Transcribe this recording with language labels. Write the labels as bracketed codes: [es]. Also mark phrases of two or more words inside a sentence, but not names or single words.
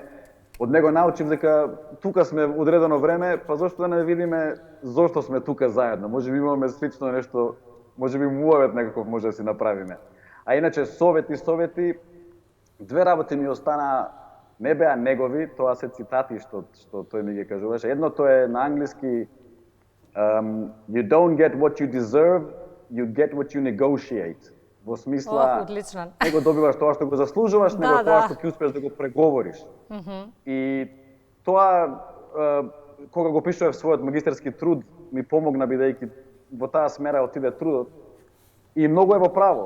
[mk] Од него научив дека тука сме одредено време, па зошто да не видиме зошто сме тука заедно. Може би имаме слично нешто, може би муавет некаков може да си направиме. А иначе совети, две работи ми остана, не беа негови, тоа се цитати што тој ми ги кажуваше. Едното е на англиски [en] you don't get what you deserve, you get what you negotiate. [mk] Во смисла, одлично. не го добиваш тоа што го заслужуваш, него тоа што ќе успееш да го преговориш. И тоа, кога го пишував својот магистерски труд, ми помогна бидејќи во таа смера отиде трудот. И многу е во право.